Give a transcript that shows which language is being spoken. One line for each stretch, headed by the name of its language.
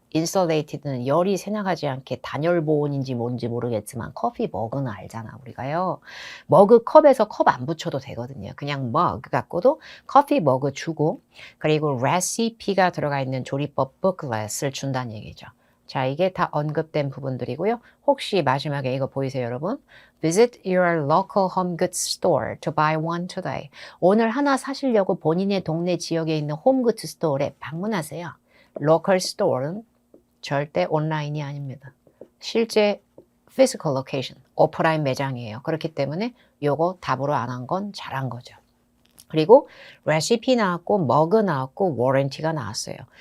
Korean: 인설레이티드는 열이 새나가지 않게 단열 보온인지 뭔지 모르겠지만 커피 머그는 알잖아 우리가요. 머그 컵에서 컵 안 붙여도 되거든요. 그냥 머그 갖고도 커피 머그 주고 그리고 레시피가 들어가 있는 조리법 북렛을 준다는 얘기죠. 자, 이게 다 언급된 부분들이고요. 혹시 마지막에 이거 보이세요, 여러분?
English: Visit your local home goods store to buy one today.
Korean: 오늘 하나 사시려고 본인의 동네 지역에 있는 홈굿즈 스토어에 방문하세요. 로컬 스토어는 절대 온라인이 아닙니다. 실제 physical location, 오프라인 매장이에요. 그렇기 때문에 요거 답으로 안 한 건 잘한 거죠. 그리고 레시피 나왔고 머그 나왔고 워런티가 나왔어요.